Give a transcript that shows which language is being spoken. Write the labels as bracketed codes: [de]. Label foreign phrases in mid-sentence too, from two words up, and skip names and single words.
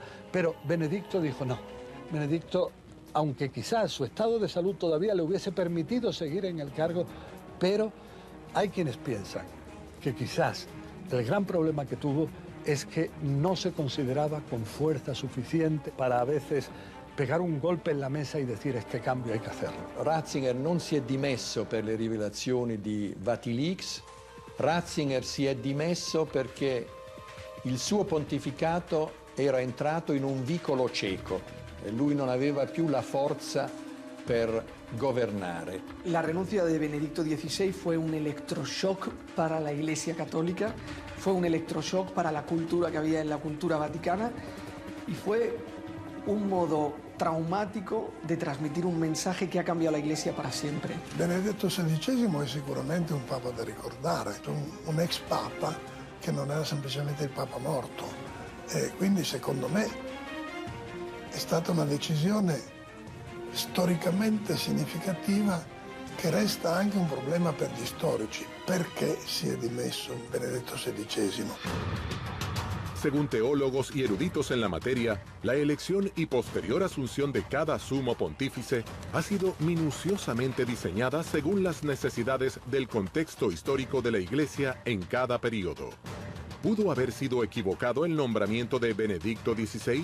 [es] Pero Benedicto dijo, no, Benedicto, aunque quizás su estado de salud todavía le hubiese permitido seguir en el cargo, pero hay quienes piensan que quizás el gran problema que tuvo es que no se consideraba con fuerza suficiente para a veces pegar un golpe en la mesa e decir este cambio hay que hacerlo. [it] Ratzinger non si è dimesso per le rivelazioni di Vatilix, Ratzinger si è dimesso perché il suo pontificato era entrato in un vicolo cieco e lui non aveva più la forza per gobernare. [es] La renuncia de Benedicto XVI fue un electroshock para la Iglesia Católica, fue un electroshock para la cultura que había en la cultura vaticana y fue un modo traumático de transmitir un mensaje que ha cambiado la Iglesia para siempre. [it] Benedetto XVI è sicuramente un papa da ricordare, un ex papa che non era semplicemente il papa morto. E quindi secondo me è stata una decisione storicamente significativa che resta anche un problema per gli storici. Perché si è dimesso Benedetto XVI? [es] Según teólogos y eruditos en la materia, la elección y posterior asunción de cada sumo pontífice ha sido minuciosamente diseñada según las necesidades del contexto histórico de la Iglesia en cada periodo. ¿Pudo haber sido equivocado el nombramiento de Benedicto XVI?